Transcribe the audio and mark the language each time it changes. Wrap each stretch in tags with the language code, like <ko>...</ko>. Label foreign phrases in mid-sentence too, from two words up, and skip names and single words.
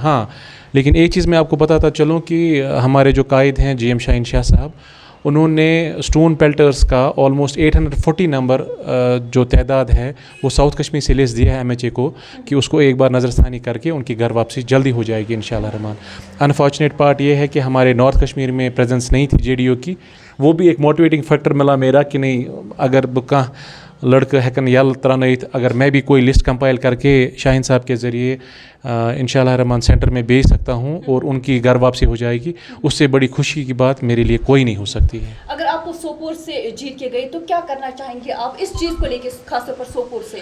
<ur>ہاں, لیکن ایک چیز میں آپ کو بتاتا چلوں کہ ہمارے جو قائد ہیں جی ایم شاہین شاہ صاحب, انہوں نے</ur> <en>stone pelters</en> <ur>کا آلموسٹ 840 نمبر جو تعداد ہے وہ ساؤتھ کشمیر سے لسٹ دیا ہے ایم ایچ اے کو کہ اس کو ایک بار نظر ثانی کر کے ان کی گھر واپسی جلدی ہو جائے گی</ur> <ar>انشاءاللہ الرحمن.</ar> <en>unfortunate part</en> <ur>یہ ہے کہ ہمارے نارتھ کشمیر میں پریزنس نہیں تھی جے ڈی او کی. وہ بھی ایک</ur> <en>motivating factor</en> <ur>ملا میرا کہ نہیں, اگر</ur> <ks>بکاں لڑکے ہیکن یل ترانیت,</ks> <ur>اگر میں بھی کوئی</ur> <en>list compile</en> <ur>کر کے شاہین صاحب کے ذریعے</ur> <ar>انشاءاللہ الرحمن</ar> <ur>سینٹر میں بھیج سکتا ہوں اور ان کی گھر واپسی ہو جائے گی, اس سے بڑی خوشی کی بات میرے لیے کوئی نہیں ہو سکتی ہے. اگر آپ کو سوپور سے جیت کے گئے تو کیا کرنا چاہیں گے آپ اس چیز کو لے کے, خاص طور پر سوپور سے؟</ur>